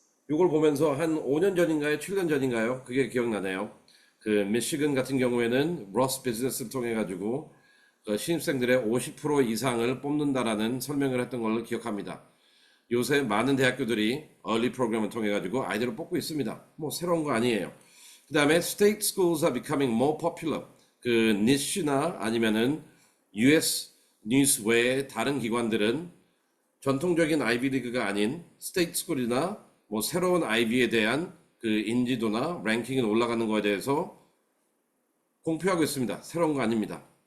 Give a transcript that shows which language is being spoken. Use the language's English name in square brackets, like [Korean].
[Korean] 이걸 보면서 한 5년 전인가요? 7년 전인가요? 그게 기억나네요. 그 미시건 같은 경우에는 로스 비즈니스를 통해 가지고 그 신입생들의 50% 이상을 뽑는다라는 설명을 했던 걸로 기억합니다. 요새 많은 대학교들이 early 프로그램을 통해 가지고 아이들을 뽑고 있습니다. 뭐 새로운 거 아니에요. [English] 그 다음에 state schools are becoming more popular. [Korean] 그 니시나 아니면은 US 뉴스 외의 다른 기관들은 전통적인 아이비리그가 아닌 스테이트 스쿨이나 뭐 새로운 아이비에 대한 그 인지도나 랭킹이 올라가는 거에 대해서 공표하고 있습니다. 새로운 거 아닙니다.